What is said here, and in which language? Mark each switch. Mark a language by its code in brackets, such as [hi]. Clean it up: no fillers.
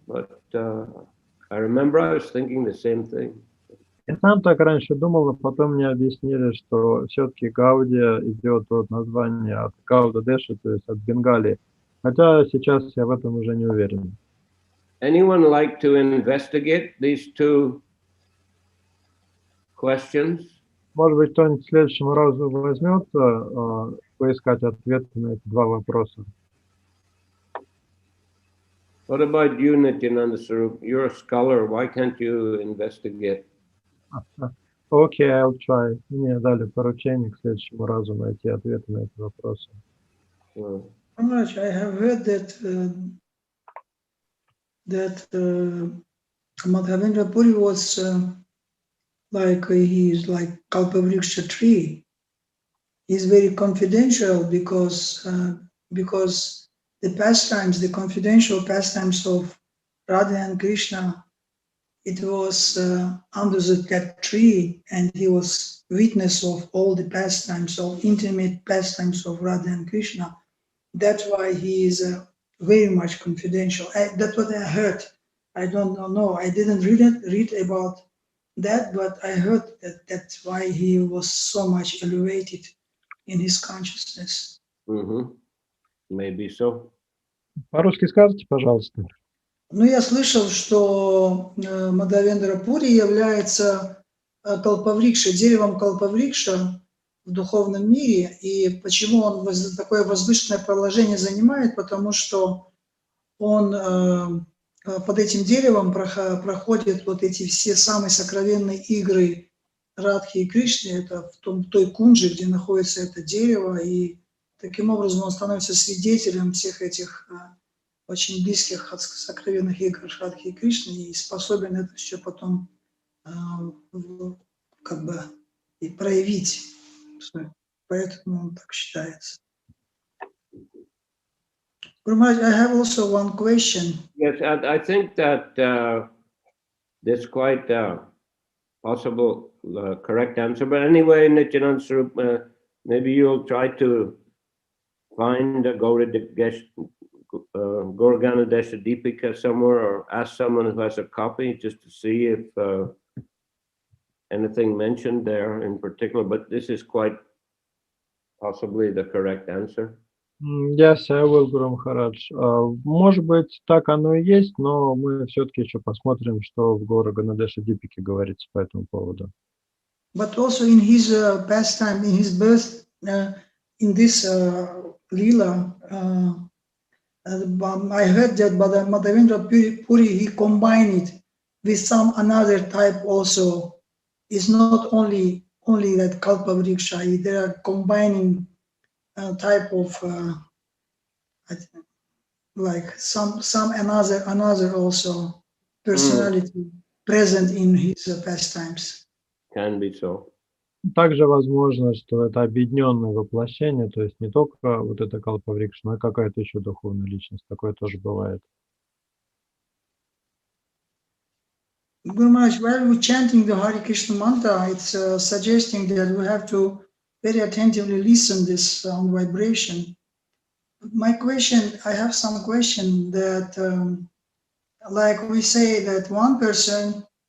[en] But I remember I was thinking the same thing. [ru] Я сам так раньше думал, но потом мне объяснили, что все-таки Гаудия идет от названия от Гауда Деша, то есть от Бенгалии. Хотя сейчас я в этом уже не уверен. [en] Anyone like to investigate these two questions? [ru] Может быть, кто-нибудь в следующем разу возьмется поискать ответы на эти два вопроса. [en] What about you, Nityananda Swarup? You're a scholar. Why can't you investigate? Окей, I'll try. [ru] Мне дали поручение к следующему разу найти ответы на эти вопросы. [en] I have heard that Madhavendra Puri was he's like Kalpavriksha tree. He's very confidential because the confidential pastimes of Radha and Krishna, it was under that tree, and he was witness of all the pastimes, of intimate pastimes of Radha and Krishna. That's why he is very much confidential. That's what I heard. I don't know. I didn't read about that, but I heard that that's why he was so much elevated in his consciousness. Maybe so. [ru] По-русски скажите, пожалуйста. Ну, я слышал, что Мадхавендра Пури является калпаврикша, деревом калпаврикша в духовном мире. И почему он такое возвышенное положение занимает? Потому что он под этим деревом проходят вот эти все самые сокровенные игры Радхи и Кришны. Это в той кунджи, где находится это дерево. И таким образом он становится свидетелем всех этих очень близких сокровенных игр Радхи и Кришны и способен это все потом как бы и проявить. Поэтому он так считается. [en] Guru Maharaj, I have also one question. Yes, I think that that's quite possible correct answer. But anyway, Nityananda Swarup, maybe you'll try to find a Gaur Ganadesha Deepika somewhere, or ask someone who has a copy just to see if anything mentioned there in particular. But this is quite possibly the correct answer. Yes, I will, Guru Maharaj. [ru] Может быть, так оно и есть, но мы все-таки еще посмотрим, что в Горе Ганадеша Дипике говорится по этому поводу. [en] But also in his pastime, in his birth, in this lila, I heard that Madhavendra Puri, he combined it with some another type also. It's not only that Kalpavriksha, they are combining type of like some another also personality present in his pastimes. Can be so. [ru] Также возможно, что это объединенное воплощение, то есть не только вот это Калпаврикша, но и какая-то еще духовная личность. Такое тоже бывает. [en] Guru Maharaj, while we're chanting the Hare Krishna mantra, it's suggesting that we have to very attentively listen this vibration. My question, I have some question that, like we say that one person